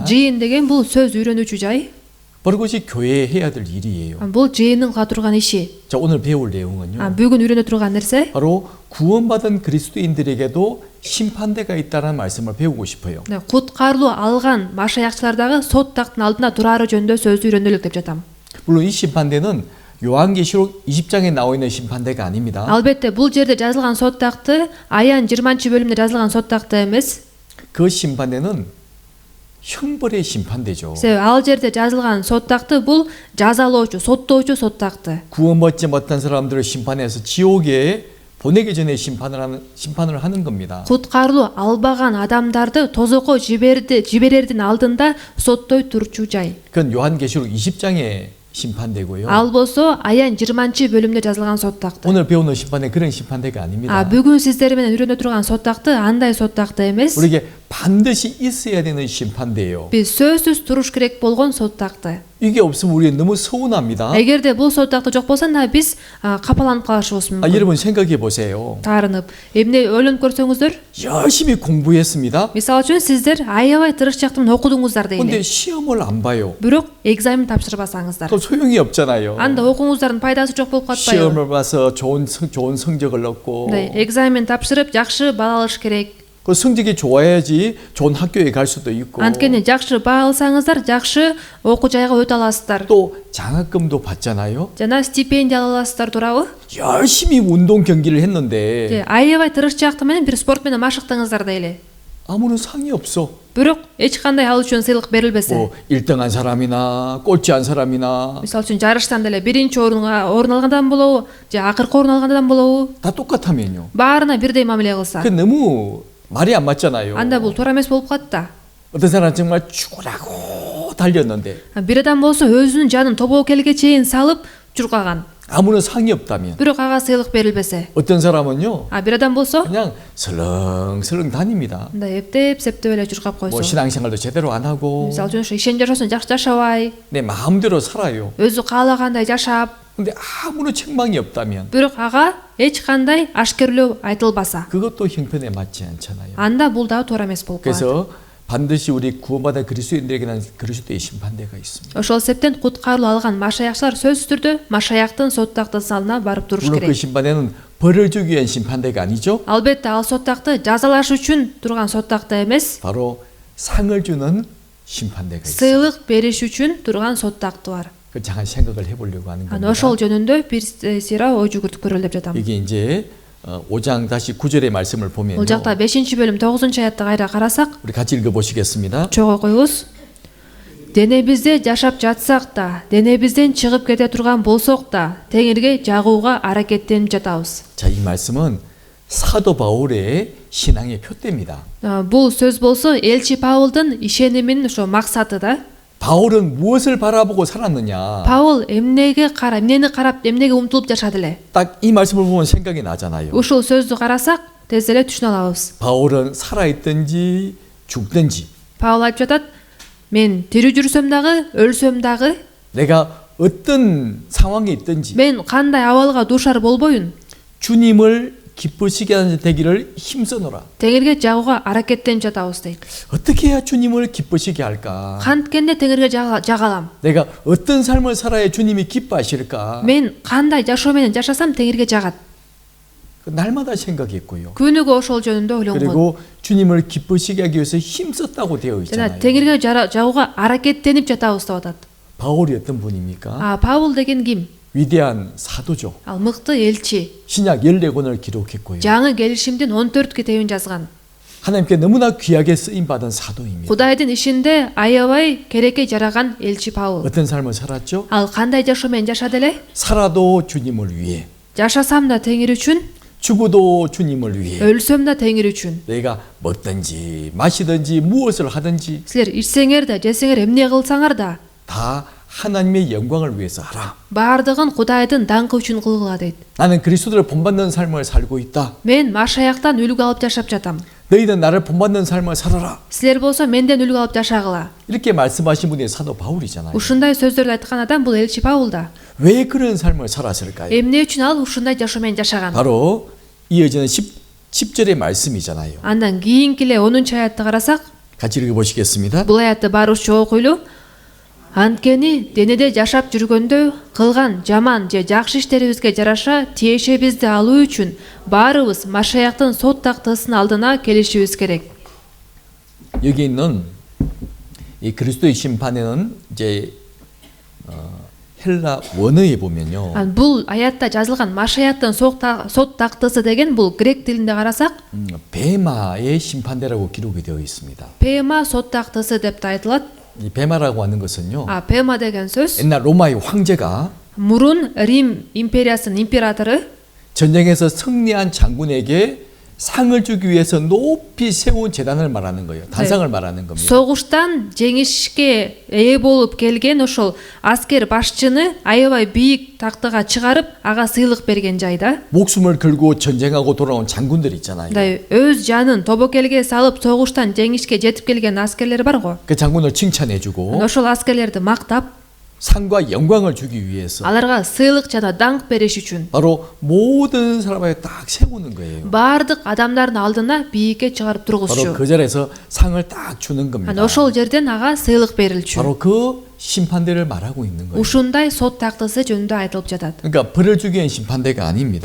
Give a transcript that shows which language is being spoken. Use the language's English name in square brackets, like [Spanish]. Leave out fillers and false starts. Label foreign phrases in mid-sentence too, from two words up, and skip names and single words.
[Kyrgyz] Жыйын деген бул сөз үйрөнүүчү жай. [Korean] 바로 그것이 교회에 해야 될 일이에요. [Kyrgyz] Бул жыйындын кыла турган иши. [Korean] 자, 오늘 배울 내용은요. [Kyrgyz] Бүгүн үйрөнө турган нерсе [Korean] 바로 구원받은 그리스도인들에게도 심판대가 있다는 말씀을 배우고 싶어요. [Kyrgyz] куткарылуу алган машаякчылардагы сот тактын алдында турары жөнүндө сөздү үйрөнөлүк деп жатам. [Korean] 물론 이 심판대는 요한계시록 20장에 나와 있는 심판대가 아닙니다. [Kyrgyz] Албетте бул жерде жазылган сот такты Аян 20-бөлүмдө жазылган сот такты эмес. [Korean] 그 심판대는 형벌의 심판대죠. [Kyrgyz] Ал жерде жазылган сот такты бул жазалоочу, соттоочу сот такты. [Korean] 구원받지 못한 사람들을 심판해서 지옥에 보내기 전에 심판을 하는 겁니다. [Kyrgyz] Куткарылуу албаган адамдарды тозокко жиберердин алдында соттой турчу жай. [Korean] 그건 요한계시록 20장의 심판대고요. [Kyrgyz] Ал болсо Аян 20-бөлүмдө жазылган сот такты. [Korean] 오늘 배우는 심판대 그런 심판대가 아닙니다. [Kyrgyz] Бүгүн сиздер менен үйрөнө турган сот такты андай сот такты эмес. [Korean] 우리에게 반드시 있어야 되는 심판대예요. [Kyrgyz] Биз сөзсүз туруш керек болгон сот такты. [Korean] 이게 없으면 우리 너무 서운합니다. [Kyrgyz] Эгерде бул сот такты жок болсо, биз капаланып калышыбыз мүмкүн. [Korean] 여러분 생각해 보세요. [Kyrgyz] Таарынып, эмне ойлонуп көрсөңүздөр, [Korean] 열심히 공부했습니다. [Kyrgyz] мисалы үчүн сиздер аябай тырышчактуу окудуңуздар [Korean] 근데 [Kyrgyz] дейли. [Korean] 시험을 안 봐요. [Kyrgyz] Бирок экзамен тапшырбасаңыздар, [Korean] 또 소용이 없잖아요. [Kyrgyz] анда окууңуздардын пайдасы жок болуп катпайбы? [Korean] 시험을 봐서 좋은 성적을 얻고 [Kyrgyz] экзамен тапшырып жакшы баа алыш керек. [Korean] 그 성적이 좋아야지 좋은 학교에 갈 수도 있고 [Kyrgyz] Анткени жакшы баа алсаңыздар, жакшы окуу жайга өтө аласыздар. [Korean] 또 장학금도 받잖아요. [Kyrgyz] Жана стипендия ала аласыздар, туурабы? [Korean] 열심히 운동 경기를 했는데 [Kyrgyz] Аябай тырышчактык менен бир спорт менен машыктыңыздар дейли. [Korean] 아무런 상이 없어. [Kyrgyz] Бирок эч кандай ал үчүн сыйлык берилбесе. [Korean] 뭐 1등한 사람이나 꼴찌한 사람이나 [Kyrgyz] Мисалы үчүн жарыштан деле биринчи орун алгандан болобу, же акыркы орун алгандан болобу, [Korean] 다 똑같다면요. [Kyrgyz] баарына бирдей мамиле кылса, [Korean] 그 너무 말이 안 맞잖아요. [Kyrgyz] анда бул туура эмес болуп калат да. [Korean] 어떤 사람은 정말 죽으라고 달렸는데 [Kyrgyz] Бир адам болсо өзүнүн жанын тобокелге чейин салып чуркаган. [Korean] 아무런 상이 없다면 [Kyrgyz] Бирок ага сыйлык берилбесе. [Korean] 어떤 사람은요 [Kyrgyz] Бир адам болсо [Korean] 그냥 설렁설렁 다닙니다. [Kyrgyz] мындай эптеп эле чуркап [Korean] 뭐 [Kyrgyz] койсо. [Korean] 신앙생활도 제대로 안 하고 [Kyrgyz] Мисалы үчүн ишен жашоосун жакшы жашабай, [Korean] 내 마음대로 살아요. [Kyrgyz] өзү каалагандай жашап, [Korean] 근데 아무런 책망이 없다면 [Kyrgyz] бирок ага эч кандай ашкерлөө айтылбаса, [Korean] 그것도 형편에 맞지 않잖아요. [Kyrgyz] анда бул дагы туура эмес болуп калат. [Korean] 그래서 반드시 우리 구원받은 그리스도인들에게는 그리스도의 심판대가 있습니다. [Kyrgyz] Ошол себептен куткарылуу алган машаякчылар сөзсүз түрдө машаяктын сот тактысынын алдына барып туруш [Korean] 물론 그 [Kyrgyz] керек. [Korean] 심판대는 벌을 주기 위한 심판대가 아니죠. [Kyrgyz] Албетте ал сот такты жазалаш үчүн турган сот такты эмес, [Korean] 바로 상을 주는 심판대가 있어요. [Kyrgyz] сыйлык бериш үчүн турган сот такты бар. [Korean] 그 잠깐 생각을 해보려고 하는 겁니다. [Kyrgyz] Ошол жөнүндө бир сыйра ой жүгүртүп көрөлү деп жатам. [Korean] 이게 이제 5장 다시 9절의 말씀을 보면요. [Kyrgyz] Бул жакта 5-бөлүм 9-аятты кайра карасак, [Korean] 우리 같이 읽어보시겠습니다. [Kyrgyz] чогуу окуйбуз. Денебизде жашап жатсак да, денебизден чыгып кете турган болсок да, Теңирге жагууга аракеттенип жатабыз. [Korean] 자, 이 말씀은 사도 바울의 신앙의 표대입니다. [Kyrgyz] Бул сөз болсо элчи Паулдун ишениминин ошо максаты да. [Korean] 바울은 무엇을 바라보고 살았느냐? [Kyrgyz] Паул эмнени карап, эмнеге умтулуп жашады эле? [Korean] 딱 이 말씀을 보면 생각이 나잖아요. [Kyrgyz] Ушул сөздү карасак, тез эле түшүнө алабыз. [Korean] 바울은 살아있든지 죽든지 [Kyrgyz] Паул айтып жатат, мен тирүү жүрсөм дагы, өлсөм дагы, [Korean] 내가 어떤 상황에 있든지 [Kyrgyz] мен кандай абалга дуушар болбоюн, [Korean] 주님을 기쁘시게 하는 되기를 힘써노라. [Kyrgyz] теңирге жагууга аракеттенип жатабыз дейт. [Korean] 어떻게 해야 주님을 기쁘시게 할까? [Kyrgyz] Канткенде теңирге жагалам. [Korean] 내가 어떤 삶을 살아야 주님이 기뻐하실까? [Kyrgyz] Мен кандай жашоо менен жашасам теңирге жагат. [Korean] 날마다 생각했고요. [Kyrgyz] Күнүгө ошол жөнүндө ойлонгон. [Korean] 그리고 주님을 기쁘시게 하기 위해서 힘썼다고 되어 [Kyrgyz] жана [Korean] 있잖아요. [Kyrgyz] теңирге жагууга аракеттенип жатабыз деп атат. [Korean] 바울이 어떤 분입니까? [Kyrgyz] Паул деген ким? [Korean] 위대한 사도죠. [Kyrgyz] Ал мыкты элчи. [Korean] 신약 14권을 기록했고요. [Kyrgyz] Жаңы келишимдин 14 китебин жазган. [Korean] 하나님께 너무나 귀하게 쓰임 받은 사도입니다. [Kyrgyz] Кудайдын ишинде аябай керекке жараган элчи Паул. [Korean] 어떤 삶을 살았죠? [Kyrgyz] Ал кандай жашоо менен жашады эле? [Korean] 살아도 주님을 위해, [Kyrgyz] Жашасам да теңир үчүн, [Korean] 죽어도 주님을 위해. [Kyrgyz] өлсөм да теңир үчүн. [Korean] 내가 먹든지 마시든지 무엇을 하든지 [Kyrgyz] Силер ичсеңер да, жесеңер, эмне кылсаңар да, [Korean] 다 하나님의 영광을 위해서 하라. [Kyrgyz] баардыгын Кудайдын даңкы үчүн кылгыла дейт. [Korean] 나는 그리스도를 본받는 삶을 살고 있다. [Kyrgyz] Мен Машаяктан үлгү алып жашап жатам. [Korean] 너희는 나를 본받는 삶을 살아라. [Kyrgyz] Силер болсо менден үлгү алып жашагыла. [Korean] 이렇게 말씀하신 분이 사도 바울이잖아요. [Kyrgyz] Ушундай сөздөрдү айткан адам бул элчи Паул да. [Korean] 왜 그런 삶을 살았을까요? [Kyrgyz] Эмне үчүн ал ушундай жашоо менен жашаган? [Korean] 바로 이어지는 10절의 말씀이잖아요. [Kyrgyz] Андан кийинки эле 10 аятты карасак, [Korean] 같이 읽어보시겠습니다. [Kyrgyz] бул аятты баруучу окуйлу. Анткени денеде жашап жүргөндө кылган жаман же жакшы иштерибизге жараша тиешебизди алуу үчүн баарыбыз Машаяктын сот тактысынын алдына келишибиз керек. [Korean] 여기 있는 이 그리스도의 심판에는 이제 헬라 원어에 보면요. [Kyrgyz] Бул аятта жазылган Машаяктын сот тактысы деген бул грек тилинде карасак, [Korean] 베마의 심판대라고 기록이 되어 있습니다. [Kyrgyz] Пема сот тактысы деп да айтылат. [Korean] 이 베마라고 하는 것은요. [Kyrgyz] Пема деген сөз [Korean] 옛날 로마의 황제가 [Kyrgyz] мурун Рим империясынын императору [Korean] 전쟁에서 승리한 장군에게 상을 주기 위해서 높이 세운 재단을 말하는 거예요. 단상을 말하는 겁니다. [Kyrgyz] согуштан жеңишке ээ болуп келген ошол аскер башчыны аябай бийик тактыга чыгарып, ага сыйлык берген жайда. [Korean] 목숨을 걸고 전쟁하고 돌아온 장군들 있잖아요. [Kyrgyz] Өз жанын тобокелге салып согуштан жеңишке жетип келген аскерлер бар го. [Korean] 그 장군을 칭찬해주고 [Kyrgyz] Ошол аскерлерди мактап, [Korean] 상과 영광을 주기 위해서 [Kyrgyz] аларга сыйлык жана даңк бериш үчүн [Korean] 바로 모든 사람에게 딱 세우는 거예요. [Kyrgyz] баардык адамдардын алдына бийикке чыгарып [Korean] 바로 [Kyrgyz] тургузчу. [Korean] 그 자리에서 상을 딱 주는 겁니다. [Kyrgyz] Ошол жерден ага сыйлык берилчү. [Korean] 바로 그 심판대를 말하고 있는 거예요. [Kyrgyz] Ушундай сот тактысы жөнүндө айтылып жатат. [Korean] 그러니까 벌을 주기 위한 심판대가 아닙니다.